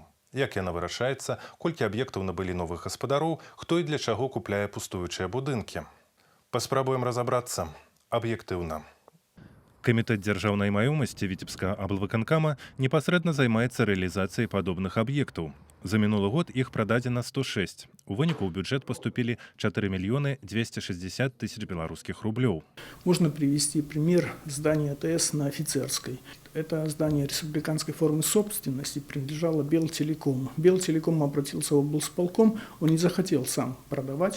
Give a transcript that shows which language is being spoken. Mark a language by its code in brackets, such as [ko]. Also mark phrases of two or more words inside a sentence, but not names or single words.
[be] Як яна вырашаецца, колькі аб'ектаў набылі новых гаспадароў, хто і для чаго купляе пустуючыя будынкі. Паспрабуем разабрацца аб'ектыўна. Камітэт дзяржаўнай маёмасці Віцебскага аблвыканкама непасрэдна займаецца рэалізацыяй падобных аб'ектаў. За мінулы год іх прададзена 106. У выніку ў бюджэт [ru] поступили 4 миллиона 260 тысяч белорусских рублей. Можно привести пример здания АТС на Офицерской. Это здание республиканской формы собственности принадлежало Белтелекому. Белтелеком обратился в облсполком, он не захотел сам продавать.